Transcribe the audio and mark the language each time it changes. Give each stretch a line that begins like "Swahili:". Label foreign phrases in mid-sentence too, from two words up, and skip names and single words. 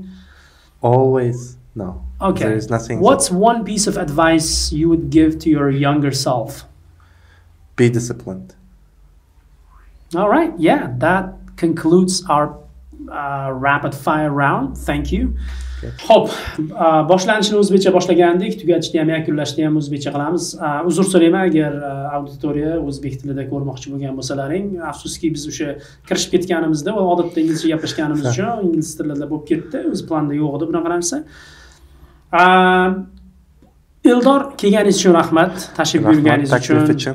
English: Always no. Okay. There is nothing. What's one piece of advice you would give to your younger self? Be disciplined. All right. Yeah, that concludes our rapid fire round. Thank you.
Uzbek: Xo'p, boshlanishni o'zbekcha boshlagandik, tugatishni ham yakunlashni ham o'zbekcha qilamiz. Uzr so'rayman agar auditoriya o'zbek tilida ko'rmoqchi bo'lgan bo'lsalaring. Afsuski biz o'sha kirishib ketganimizda va odatda inglizcha gaplashganimiz uchun ingliz tilida bo'lib ketdi. O'z planda yo'q edi bunaqa narsa. Eldor, kelganingiz uchun rahmat, tashrif buyurganingiz uchun.